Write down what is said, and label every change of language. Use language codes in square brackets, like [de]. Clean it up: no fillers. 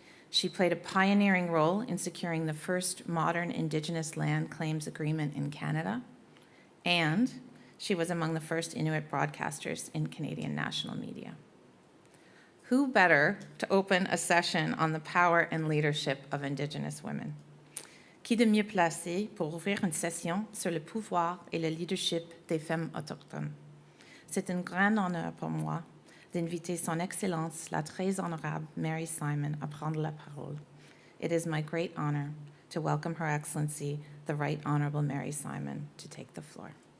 [en] She played a pioneering role in securing the first modern Indigenous land claims agreement in Canada, and she was among the first Inuit broadcasters in Canadian national media. Who better to open a session on the power and leadership of Indigenous women? [fr] Qui de mieux placé pour ouvrir une session sur le pouvoir et le leadership des femmes autochtones? C'est un grand honneur pour moi d'inviter Son Excellence, la très honorable Mary Simon, à prendre la parole. [en] It is my great honor to welcome Her Excellency, the Right Honourable Mary Simon to take the floor.